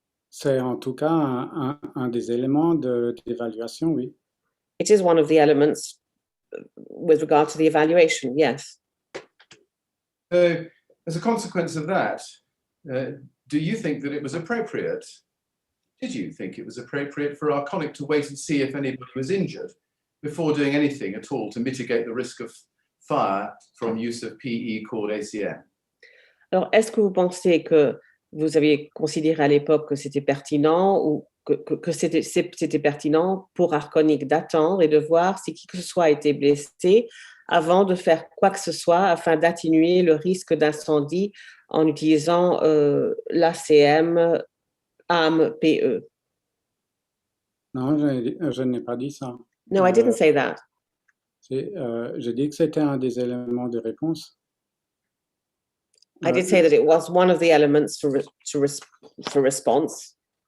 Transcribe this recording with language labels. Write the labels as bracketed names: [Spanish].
[French] C'est en tout cas un des éléments d'évaluation, oui. [English] It is one of the elements with regard to the evaluation, yes. So, as a consequence of that, do you think that it was appropriate? Did you think it was appropriate for Arconic to wait and see if anybody was injured before doing anything at all to mitigate the risk of fire from use of PE called ACM? [French] Alors, est-ce que vous pensez que vous aviez considéré à l'époque que c'était pertinent ou que c'était pertinent pour Arconic d'attendre et de voir si qui que ce soit a été blessé avant de faire quoi que ce soit afin d'atténuer le risque d'incendie en utilisant l'ACM AMPE? Non, je n'ai pas dit ça. [English] No, I didn't say that. [French] J'ai dit que c'était un des éléments de réponse. [English] I did say that it was one of the elements for response.